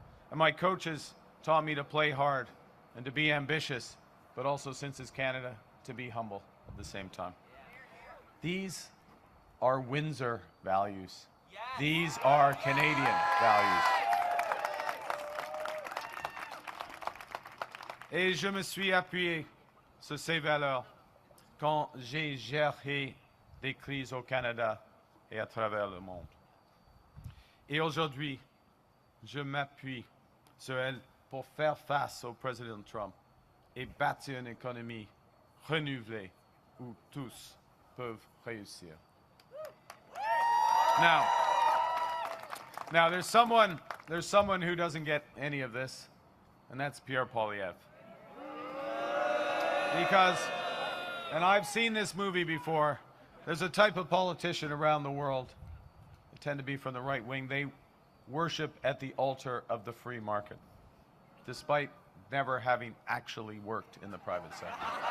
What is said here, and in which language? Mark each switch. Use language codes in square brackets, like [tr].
[en] And my coaches taught me to play hard and to be ambitious, but also, since it's Canada, to be humble at the same time. These are Windsor values. These are Canadian values. [fr] Et je me suis appuyé sur ces valeurs quand j'ai géré des crises au Canada et à travers le monde. Et aujourd'hui, je m'appuie sur elles pour faire face au président Trump et bâtir une économie renouvelée où tous peuvent réussir. [en] Now there's someone who doesn't get any of this, and that's Pierre Poilievre. Because, and I've seen this movie before, there's a type of politician around the world, they tend to be from the right wing, they worship at the altar of the free market, despite never having actually worked in the private sector.